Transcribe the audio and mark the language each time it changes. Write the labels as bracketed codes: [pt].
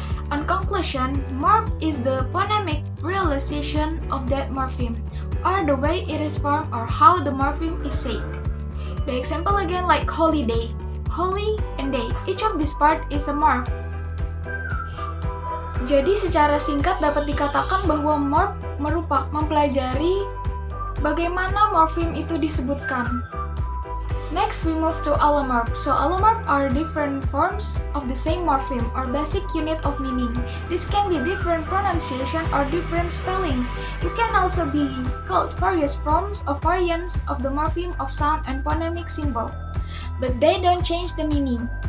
[en] On conclusion, morph is the phonemic realization of that morpheme, or the way it is formed or how the morpheme is said. The example again, like holiday. Holy and day, each of this part is a morph. [id] Jadi secara singkat dapat dikatakan bahwa morph merupakan mempelajari bagaimana morpheme itu disebutkan. [en] Next we move to allomorph. So allomorph are different forms of the same morpheme or basic unit of meaning. This can be different pronunciation or different spellings. It can also be called various forms or variants of the morpheme of sound and phonemic symbol, but they don't change the meaning.